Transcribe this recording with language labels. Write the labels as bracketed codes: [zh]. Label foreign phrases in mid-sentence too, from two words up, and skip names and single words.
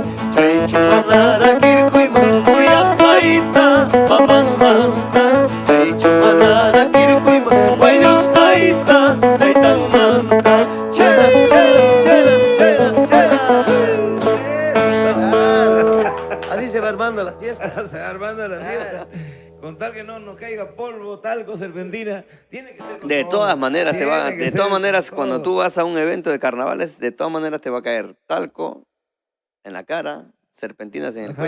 [qu] Chay chumanara kirkuy mankuy ascaita, papan manta. Chay chumanara kirkuy mankuy ascaita, taitan manta. Chera, chera, chera, chera, chera. [es] Así se va armando la fiesta. Se va armando la fiesta. Con tal que no nos caiga polvo, talco, serpentina. Tiene que ser con De todo. todas maneras te va, Tiene que de ser todas maneras con cuando todo. tú vas a un evento de carnavales, de todas maneras te va a caer talco en la cara, serpentinas en el Ajá.